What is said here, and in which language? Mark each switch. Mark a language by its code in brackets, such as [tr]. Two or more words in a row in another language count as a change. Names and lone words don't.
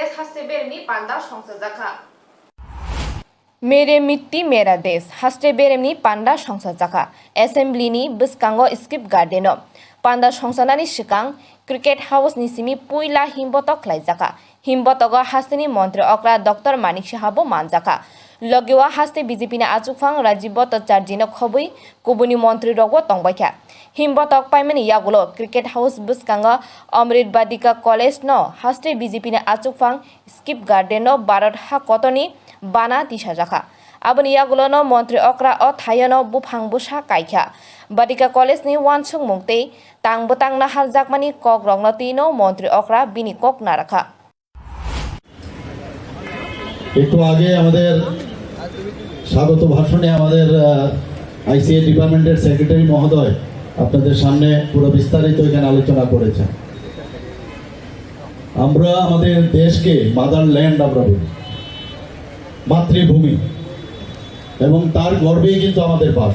[trp] haste bermi panda songsa jaka. [hi] मेरे मिट्टी मेरा देश [trp] हास्टे बेरेमनी पान्डा संसा जाखा एसेम्ब्लीनि बिस्कांगो स्क्रिप्ट गार्डेनो पान्डा संसानानि सिगां क्रिकेट हाउसनि सिमी पुइला हिमबतक खालायजाखा हिमबतक हास्टेनि मन्त्री अक्रा डक्टर मानिक साहाबो मानजाखा लगेवा हास्टे बीजेपीनि आचुकफां राजीव भट्टाचार्यनो खबै गुबुननि मन्त्री रगो तंबायखा हिमबतक पाइमानि यागुलो क्रिकेट हाउस बिस्कांगो अमृत बालिका कलेज न हास्टे बीजेपीनि आचुकफां स्क्रिप्ट गार्डेनो भारत हा कतनि बाना दिशा जाखा aboni yagulono montri okra o thayano bufang busa kaikha badika college ni wansung mungte tangbutang na haljakmani kok rongno tino montri okra bini kok narakha [bn] একটু আগে আমাদের স্বাগত ভাষণে আমাদের আইসিএ ডিপার্টমেন্টের সেক্রেটারি মহোদয় আপনাদের সামনে পুরো বিস্তারিত এখানে আলোচনা করেছেন। আমরা আমাদের দেশকে মাদারল্যান্ড আমরা বলি, মাতৃভূমি, এবং তার গর্বেই কিন্তু আমাদের বাস।